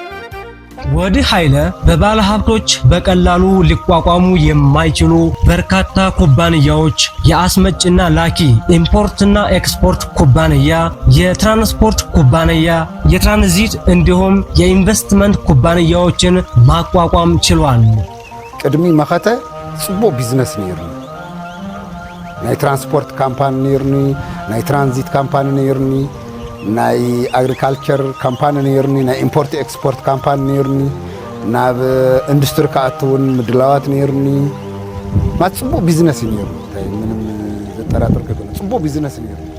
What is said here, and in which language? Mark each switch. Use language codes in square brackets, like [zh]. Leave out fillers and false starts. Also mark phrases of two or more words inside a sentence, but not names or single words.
[am] ወዲህ ኃይለ በባለ ሀብቶች በቀላሉ ሊቋቋሙ የማይችሉ በርካታ ኩባንያዎች የአስመጭና ላኪ ኢምፖርትና ኤክስፖርት ኩባንያ፣ የትራንስፖርት ኩባንያ፣ የትራንዚት እንዲሁም የኢንቨስትመንት ኩባንያዎችን ማቋቋም ችሏል። [ti] ቅድሚ መኸተ ጽቡቅ ቢዝነስ ነይሩ ናይ [en] transport company [ti] ነይሩኒ፣ ናይ [en] transit company [ti] ነይሩኒ፣ ናይ [en] agriculture company [ti] ነይሩኒ፣ ናይ [en] import export company [ti] ነይሩኒ፣ ናብ ኢንዱስትሪ ካኣትውን ምድላዋት ነይሩኒ። ማለት ጽቡቅ ቢዝነስ ነይሩ። [am] ምንም ዘጠራጥር ከሆነ [ti] ጽቡቅ ቢዝነስ ነይሩ።